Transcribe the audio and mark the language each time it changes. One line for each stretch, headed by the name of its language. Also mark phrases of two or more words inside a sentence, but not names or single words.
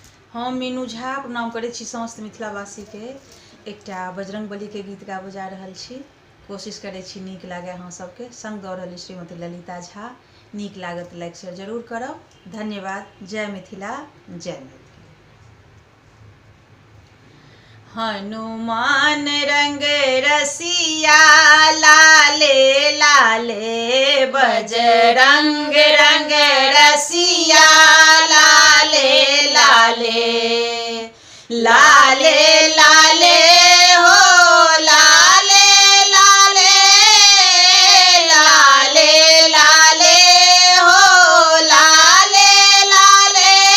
Maithili: हम मीनू झा प्रणाम करै छी समस्त मिथिलावासी के। एकटा बजरंगबली के गीत गाबऽ जा रहल छी। कोशिश करै छी नीक लागे अहाँ सबके। संग दऽ रहल श्रीमती ललिता झा। नीक लागत
English: like share
Maithili: जरूर करब। धन्यवाद। जय मिथिला, जय मैथिली। हनुमान रंग रसिया लाले लाले, बजरंग रंग रसिया लाले लाले, लाले लाले हो लाले लाले, लाले लाले हो लाले लाले,